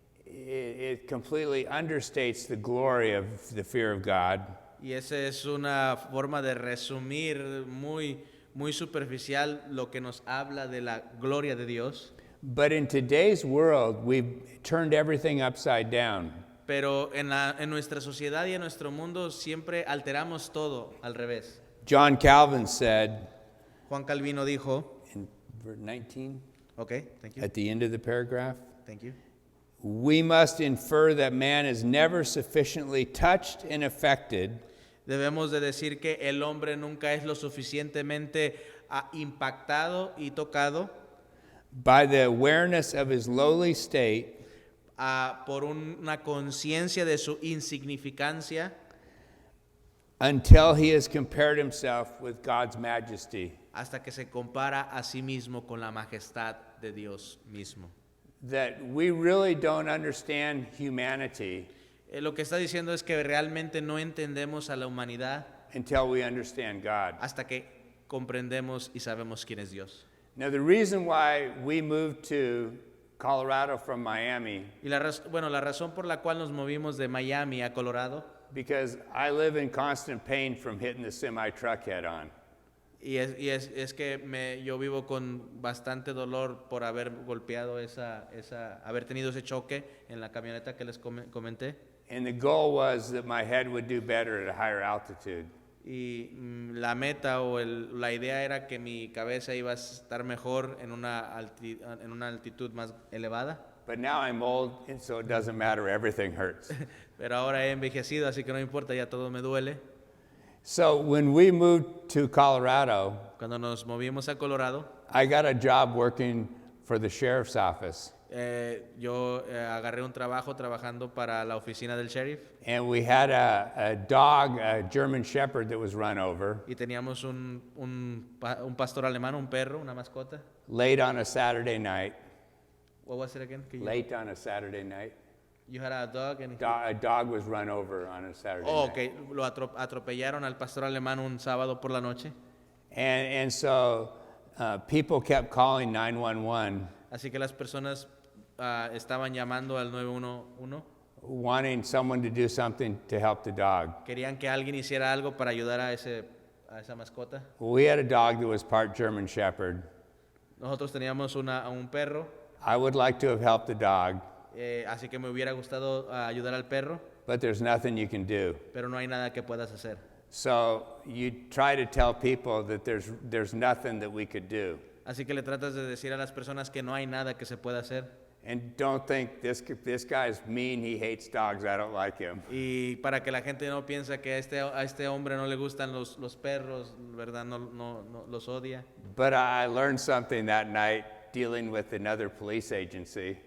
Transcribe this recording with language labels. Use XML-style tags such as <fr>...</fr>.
<en>it completely understates the glory of the fear of God.</en> <es>Y esa es una forma de resumir muy superficial lo que nos habla de la gloria de Dios.</es> <en>But in today's world, we've turned everything upside down.</en> <es>Pero en nuestra sociedad y en nuestro mundo siempre alteramos todo al revés.</es> <en>John Calvin said</en> <es>Juan Calvino dijo,</es> <en>in verse 19, okay, thank you, at the end of the paragraph, thank you. we must infer that man is never sufficiently touched and affected</en> <es>Debemos de decir que el hombre nunca es lo suficientemente impactado y tocado</es> <en>by the awareness of his lowly state</en> <es>por una conciencia de su insignificancia</es> <en>until he has compared himself with God's majesty.</en> <es>hasta que se compara a sí mismo con la majestad de Dios mismo.</es> <en>That we really don't understand humanity</en> <es>Lo que está diciendo es que realmente no entendemos a la humanidad</es> <en>until we understand God.</en> <es>hasta que comprendemos y sabemos quién es Dios.</es> <en>Now, the reason why we moved to Colorado from Miami,</en> <es>Y la razón por la cual nos movimos de Miami a Colorado,</es> <en>because I live in constant pain from hitting the semi-truck head on.</en> <es>y es que yo vivo con bastante dolor por haber golpeado haber tenido ese choque en la camioneta que les comenté.</es> <en>And the goal was that my head would do better at a higher altitude.</en> <es>Y la meta la idea era que mi cabeza iba a estar mejor en una altitud más elevada.</es> <en>But now I'm old, and so it doesn't matter, everything hurts.</en> <es>Pero ahora he envejecido, así que no importa, ya todo me duele.</es> <en>So when we moved to Colorado,</en> <es>Cuando nos movimos a Colorado,</es> <en>I got a job working for the sheriff's office.</en> <es>yo agarré un trabajo trabajando para la oficina del sheriff</es> <en>And we had a dog, a German Shepherd that was run over</en> <es>y teníamos un pastor alemán, un perro, una mascota.</es> <en>late on a Saturday night. What was it again? Late on a Saturday night. You had a dog and A dog was run over on a Saturday Oh, night. okay.</en> <es>Lo atropellaron al pastor alemán un sábado por la noche.</es> <en>And so people kept calling 911,</en> <es>Así que las personas estaban llamando al 911.</es> <en>wanting someone to do something to help the dog.</en> <es>Querían que alguien hiciera algo para ayudar a esa mascota.</es> <en>We had a dog that was part German Shepherd.</en> <es>Nosotros teníamos un perro,</es> <en>I would like to have helped the dog,</en> <es>así que me hubiera gustado ayudar al perro,</es> <en>but there's nothing you can do.</en> <es>pero no hay nada que puedas hacer.</es> <en>So you try to tell people that there's nothing that we could do.</en> <es>Así que le tratas de decir a las personas que no hay nada que se pueda hacer.</es> <en>And don't think this guy's mean, he hates dogs, I don't like him.</en> <es>Y para que la gente no piense que a este hombre no le gustan los perros, ¿verdad? No los odia.</es> <en>But I learned something that night dealing with another police agency.</en>